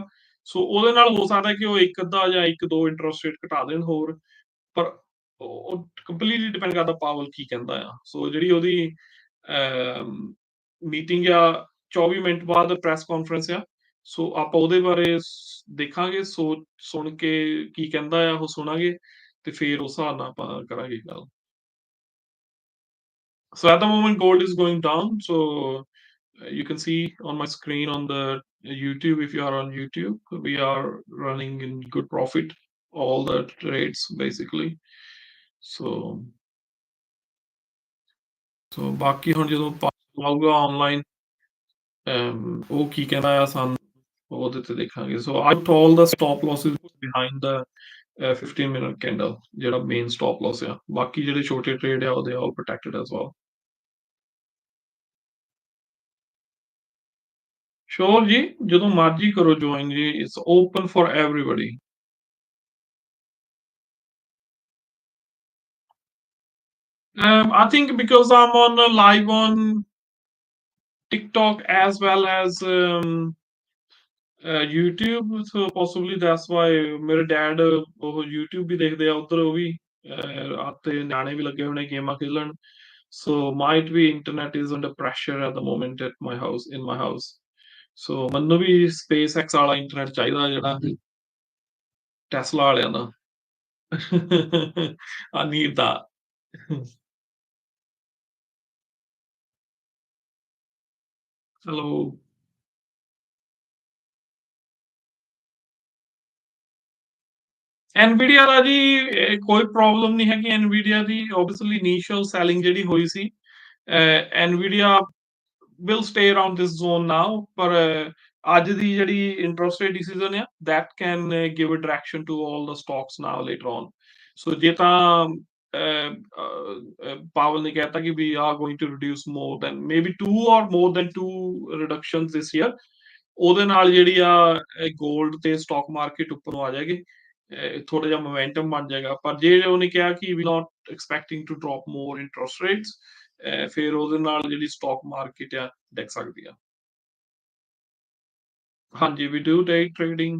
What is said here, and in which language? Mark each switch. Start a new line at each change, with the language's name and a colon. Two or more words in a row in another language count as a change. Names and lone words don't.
Punjabi: ਸੋ ਉਹਦੇ ਨਾਲ ਹੋ ਸਕਦਾ ਕਿ ਉਹ ਇੱਕ ਅੱਧਾ ਜਾਂ ਇੱਕ ਦੋ
English: interest rate
Punjabi: ਘਟਾ ਦੇਣ ਹੋਰ, ਪਰ ਉਹ
English: completely depend
Punjabi: ਕਰਦਾ ਪਾਵਲ ਕੀ ਕਹਿੰਦਾ ਆ। ਸੋ ਜਿਹੜੀ ਉਹਦੀ ਮੀਟਿੰਗ ਆ 24 ਮਿੰਟ ਬਾਅਦ
English: press conference
Punjabi: ਆ, ਸੋ ਆਪਾਂ ਉਹਦੇ ਬਾਰੇ ਦੇਖਾਂਗੇ, ਸੁਣ ਕੇ ਕੀ ਕਹਿੰਦਾ ਆ ਉਹ ਸੁਣਾਂਗੇ, ਤੇ ਫਿਰ ਉਸ ਹਿਸਾਬ ਨਾਲ ਆਪਾਂ ਕਰਾਂਗੇ ਗੱਲ।
English: So at the moment, gold is going down. So you can see on my screen on the YouTube, if you are on YouTube, we are running in good profit, all the trades basically. So so
Punjabi: ਬਾਕੀ ਹੁਣ ਜਦੋਂ ਆਊਗਾ ਆਨਲਾਈਨ ਉਹ ਕੀ ਕਹਿੰਦਾ ਆ ਸਾਨੂੰ, ਉਹਦੇ ਤੇ ਦੇਖਾਂਗੇ।
English: ਸੋ I put all the stop losses behind the 15 minute candle,
Punjabi: ਜਿਹੜਾ ਮੇਨ
English: stop loss
Punjabi: ਆ। ਬਾਕੀ ਜਿਹੜੇ ਛੋਟੇ ਟ੍ਰੇਡ ਆ ਉਹਦੇ
English: all protected as well.
Punjabi: ਸ਼ੋਰ ਜੀ, ਜਦੋਂ ਮਰਜ਼ੀ ਕਰੋ ਜੁਆਇਨ ਜੀ,
English: it's open for everybody. I think because I'm on live on TikTok as well as YouTube, so possibly that's why
Punjabi: ਮੇਰੇ ਡੈਡ ਉਹ YouTube ਵੀ ਦੇਖਦੇ ਆ ਉੱਧਰ, ਉਹ ਵੀ ਤੇ ਨਿਆਣੇ ਵੀ ਲੱਗੇ ਹੋਣੇ ਗੇਮਾਂ ਖੇਲਣ।
English: So might be internet is under pressure at the moment at my house, in my house.
Punjabi: So ਮੈਨੂੰ ਵੀ SpaceX ਵਾਲਾ ਇੰਟਰਨੈਟ ਚਾਹੀਦਾ, ਜਿਹੜਾ ਟੈਸਲਾ ਵਾਲਿਆਂ ਦਾ।
English: I need that. Hello.
Punjabi: NVIDIA ਦਾ ਜੀ ਕੋਈ ਪ੍ਰੋਬਲਮ ਨਹੀਂ ਹੈਗੀ NVIDIA ਦੀ,
English: obviously initial selling
Punjabi: ਜਿਹੜੀ ਹੋਈ ਸੀ।
English: NVIDIA will stay around this zone now,
Punjabi: ਪਰ ਅੱਜ ਦੀ ਜਿਹੜੀ
English: interest rate decision
Punjabi: ਆ,
English: that can give a direction to all the stocks now later on. ਸੋ
Punjabi: ਜੇ ਤਾਂ ਪਾਵਲ ਨੇ ਕਹਿਤਾ ਕਿ
English: we are going to reduce more than maybe two or more than two reductions this year,
Punjabi: ਉਹਦੇ ਨਾਲ ਜਿਹੜੀ ਆ ਗੋਲਡ ਤੇ
English: stock market
Punjabi: ਉੱਪਰੋਂ ਆ ਜਾਏਗੀ, ਥੋੜਾ ਜਿਹਾ ਮੋਮੈਂਟਮ ਬਣ ਜਾਏਗਾ। ਪਰ ਜੇ ਉਹਨੇ ਕਿਹਾ ਕਿ
English: we not expecting to drop more interest rates,
Punjabi: ਫਿਰ ਉਹਦੇ ਨਾਲ ਜਿਹੜੀ
English: stock market
Punjabi: ਆ ਡਿੱਗ ਸਕਦੀ ਆ।
English: ਹਾਂਜੀ, we do day trading.